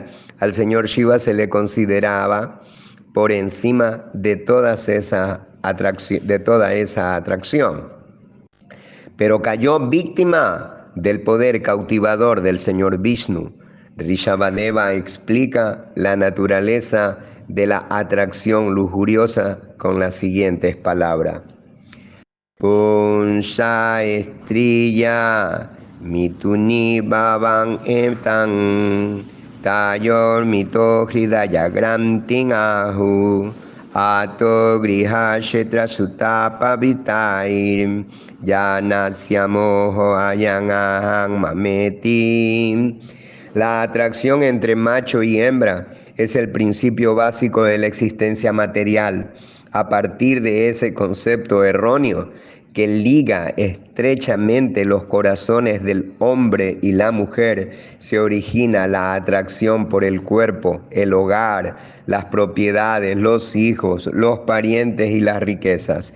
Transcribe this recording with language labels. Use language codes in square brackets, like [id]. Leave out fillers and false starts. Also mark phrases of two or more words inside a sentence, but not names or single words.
[es] Al señor Shiva se le consideraba por encima de toda esa atracción. Pero cayó víctima del poder cautivador del señor Vishnu. Rishabhadeva explica la naturaleza de la atracción lujuriosa con las siguientes palabras. [sa] पुंश स्त्रिल्ल मितुनि भवन् एतन् तयोर् मितो हृदय ग्रन्तिन् आहु अतो गृह शेत्र सुतप वितैर् यनस्य मोहो अयन् अहम् ममेति. [es] La atracción entre macho y hembra es el principio básico de la existencia material. A partir de ese concepto erróneo que liga estrechamente los corazones del hombre y la mujer, se origina la atracción por el cuerpo, el hogar, las propiedades, los hijos, los parientes y las riquezas.